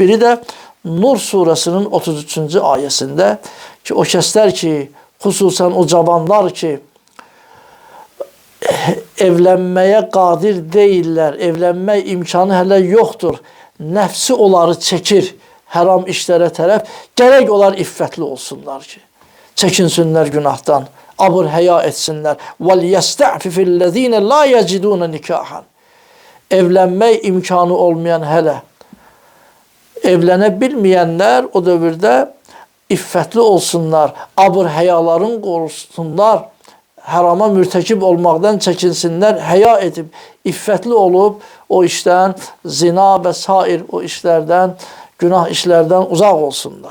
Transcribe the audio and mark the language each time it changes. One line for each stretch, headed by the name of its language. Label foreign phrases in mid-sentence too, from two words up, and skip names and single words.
Azerbaijani: Biri də Nur surasının 33-cü ayəsində ki, o kəslər ki, xüsusən o cavanlar ki, evlənməyə qadir deyirlər, evlənmək imkanı hələ yoxdur, nəfsi onları çəkir həram işlərə tərəf, gərək onlar iffətli olsunlar ki, çəkinsinlər günahdan, abır həya etsinlər.
Arabic: وَلْيَسْتَعْفِفِ الَّذ۪ينَ لَا يَجِدُونَ نِكَاحًا.
Azerbaijani: Evlənmək imkanı olmayan hələ, evlənə bilməyənlər o dövrdə iffətli olsunlar, abır həyaların qorusunlar, hərama mürtəkib olmaqdan çəkinsinlər, həya edib, iffətli olub, o işdən, zina və sair o işlərdən, günah işlərdən uzaq olsunlar.